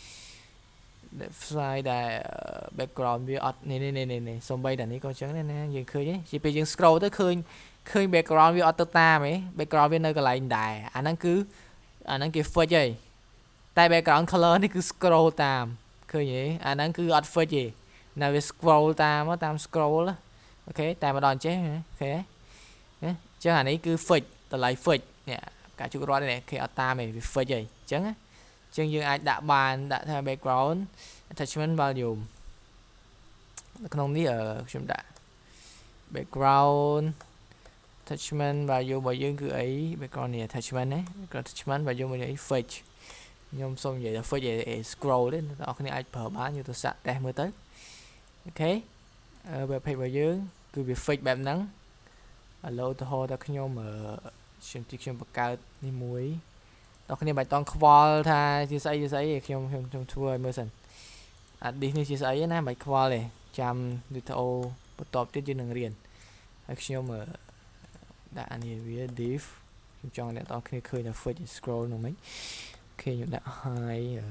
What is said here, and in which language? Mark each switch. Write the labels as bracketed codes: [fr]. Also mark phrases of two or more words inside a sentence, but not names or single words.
[km] website ដែល background វាអត់នេះសំបីតែនេះក៏អញ្ចឹងដែរណាយើងឃើញទេជាពេលយើង scroll ទៅឃើញ background វាអត់ទៅតាមទេ background វានៅកន្លែងដែរអាហ្នឹងគេ fix ហីតែ [en] background color [km] នេះគឺ scroll តាមឃើញទេអាហ្នឹងគឺអត់ fix ទេ នៅវា scroll តាម scroll អូខេតែម្ដងចេះអូខេអញ្ចឹងអានេះគឺ fix តម្លៃ fix នេះការជួបរត់នេះគេអត់តាមទេវា fix ហីអញ្ចឹងយើងអាចដាក់បានដាក់ថា [en] background attachment volume [km] នៅក្នុងនេះខ្ញុំដាក់ [en] background attachment value [km] របស់យើងគឺអី background នេះ attachment ណា [en] attachment value [km] របស់យើងអី fix ខ្ញុំសូមនិយាយថា fix ឯ scroll ទេអ្នកនរគ្នាអាចប្រើបានយកទៅសាកតេស្តមើលទៅអូខេ web page របស់យើងគឺវា fix បែបហ្នឹងឥឡូវឧទាហរណ៍ថាខ្ញុំបង្កើតនេះមួយអ្នកគ្នាបាច់តង់ខ្វល់ថាជាស្អីខ្ញុំធ្វើឲ្យមើលសិនអា disk នេះជាស្អីណាបាច់ខ្វល់ទេចាំវីដេអូបន្តទៀតយើងនឹងរៀនហើយខ្ញុំដាក់អានេះវា div ខ្ញុំចង់អ្នកនរគ្នាឃើញថា [en] fix scroll [km] នោះមិញអូខេខ្ញុំដាក់ high